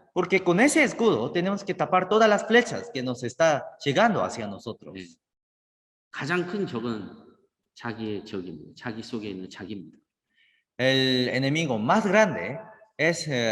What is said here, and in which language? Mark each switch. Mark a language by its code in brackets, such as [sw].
[es] Porque con ese escudo tenemos que tapar todas las flechas que nos está llegando hacia nosotros. [ko] 네. 가장 큰 적은 자기의 적입니다. 자기 속에 있는 자기입니다. [es] El enemigo más grande es